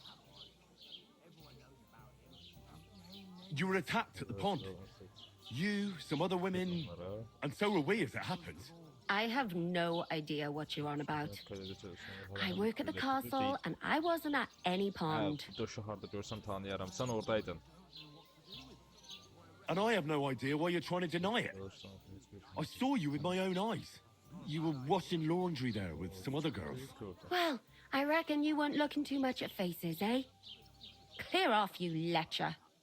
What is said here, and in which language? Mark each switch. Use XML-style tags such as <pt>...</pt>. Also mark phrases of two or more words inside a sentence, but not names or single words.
<en>You were attacked at the pond. You, some other women, and so were we as it happens. I have no idea what you're on about. I work at the castle and I wasn't at any pond.</en> <az>Döşü harda görsəm tanıyaram. Sən oradaydın.</az> <en>And I have no idea why you're trying to deny it. I saw you with my own eyes. You were washing laundry there with some other girls. Well, I reckon you weren't looking too much at faces, eh? Clear off, you lecher.</en>